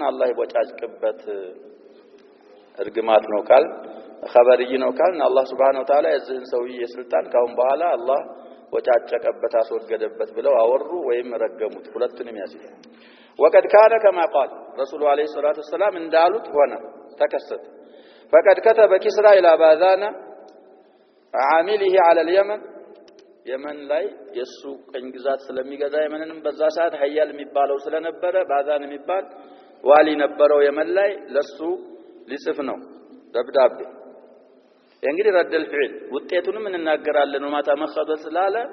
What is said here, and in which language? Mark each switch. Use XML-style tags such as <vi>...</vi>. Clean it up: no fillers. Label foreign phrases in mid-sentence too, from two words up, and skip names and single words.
<am>አላህ ይቦጫጭቅበት እርግማት ነው ካል ኸበርይ ነው ካል አላህ</am> <ar>سبحانه وتعالى</ar> <am>የዚህን ሰውዬ ስልጣን ካሁን በኋላ አላህ ወጫጨቀበት አስወገደበት ብለው አወሩ ወይም ረገሙት ሁለቱንም ያሲል</am> <ar>وقد كان كما قال رسول عليه الصلاه والسلام</ar> <am>እንዳሉት ሆነ ተከሰተ</am> <ar>فقد كتب كسرى الى باذان عامله على اليمن</ar> <am>يمن ላይ የሱ ቀኝ ግዛት ስለሚገዛ የመንንም በዛ ሰዓት ሀያል የሚባለው ስለነበረ ባዛን የሚባል ዋሊ ነበረው የመን ላይ ለሱ ሊጽፍ ነው ደብዳቤ እንግዲህ</am> <ar>رد الفعل</ar> <am>ውጤቱንም እንናገራለን ማታ መخدስ ስላለ</am>